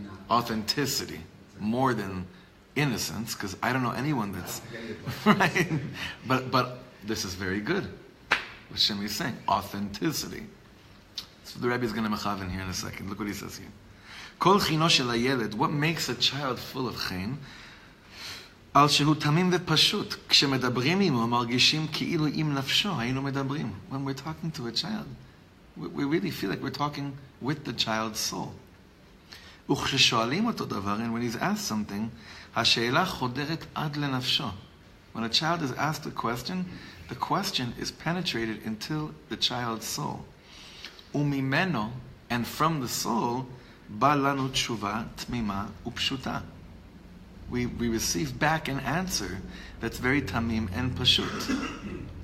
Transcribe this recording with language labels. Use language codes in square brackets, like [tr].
[en] Authenticity. More than innocence, because I don't know anyone that's right. But this is very good. What Shem is saying, authenticity. So the Rabbi is going to mechaven here in a second. Look what he says here. [he] Kol chino shel hayeled. [en] What makes a child full of chen? [he] Al shehu tamim v'pashut. כשמדברים עמו מרגישים כאילו עם נפשו היינו מדברים. [en] When we're talking to a child, we really feel like we're talking with the child's soul. [he] וכששואלים אותו דבר, [en] and when he's asked something, [he] השאלה חודרת עד לנפשו. [en] When a child is asked a question, the question is penetrated into the child's soul. [he] וממנו, [en] and from the soul, [he] בא לנו תשובה תמימה ופשוטה. [en] We receive back an answer that's very tamim and pashut.